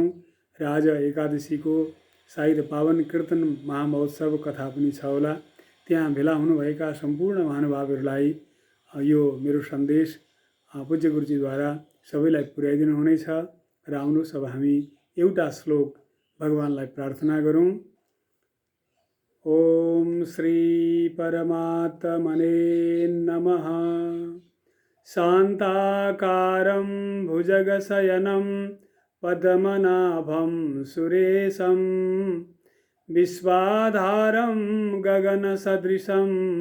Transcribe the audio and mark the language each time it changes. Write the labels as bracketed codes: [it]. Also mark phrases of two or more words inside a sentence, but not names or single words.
[ne] र आज एकादशीको सायद पावन कीर्तन महामहोत्सव कथा पनि छ होला। त्यहाँ भेला हुनुभएका सम्पूर्ण महानुभावहरूलाई यो मेरो सन्देश पूज्य गुरुजीद्वारा सबैलाई पुर्याइदिनु हुनेछ। र आउनुहोस् अब हामी एउटा श्लोक भगवानलाई प्रार्थना गरौँ। [sa] ओम श्री परमात्मने नमः। शान्ताकारं भुजगशयनं पद्मनाभं सुरेशं विश्वाधारं गगनसदृशं